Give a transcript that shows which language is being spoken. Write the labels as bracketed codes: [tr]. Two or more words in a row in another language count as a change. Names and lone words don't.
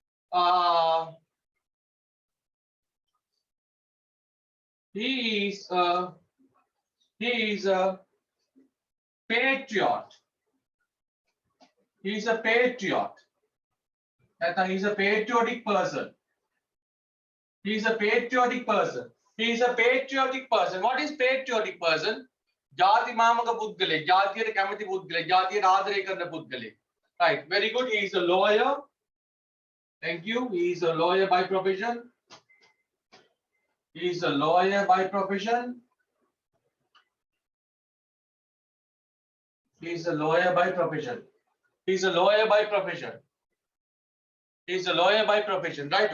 [en] He is a patriot. He is a patriot. He is a patriotic person. He is a patriotic person. He is a patriotic person. What is patriotic person? [si] ජාති මාමක පුද්ගලේ, ජාතියට කැමති පුද්ගලේ, ජාතියට ආදරය කරන පුද්ගලයෙක්. [en] Right. Very good. He is a lawyer. Thank you. He is a lawyer by profession. He is a lawyer by profession. He is a lawyer by profession. He is a lawyer by profession. He is a lawyer by profession, right?